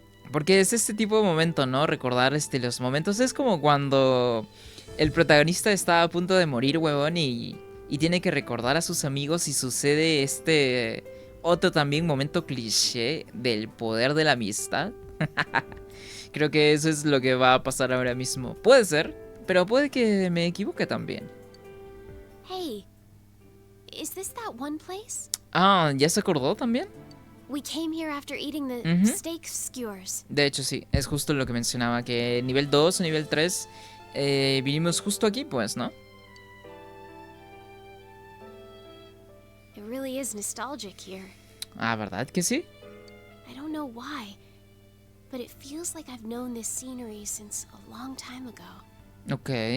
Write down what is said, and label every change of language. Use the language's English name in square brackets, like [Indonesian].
[Spanish] Porque es este tipo de momento, ¿no? Recordar los momentos. Es como cuando el protagonista está a punto de morir, huevón, y tiene que recordar a sus amigos y sucede otro también momento cliché del poder de la amistad. Creo que eso es lo que va a pasar ahora mismo. Puede ser, pero puede que me equivoque también. [English] Hey, is this that one place? [Spanish] Ah, ¿ya se acordó también? [English] We came here after eating the steak skewers. [Spanish] De hecho, sí, es justo lo que mencionaba, que nivel 2 o nivel 3 vinimos justo aquí, pues, ¿no? [English] It really is nostalgic here. [Spanish] Ah, ¿verdad que sí? [English] I don't know why, but it feels like I've known this scenery since a long time ago. Ok.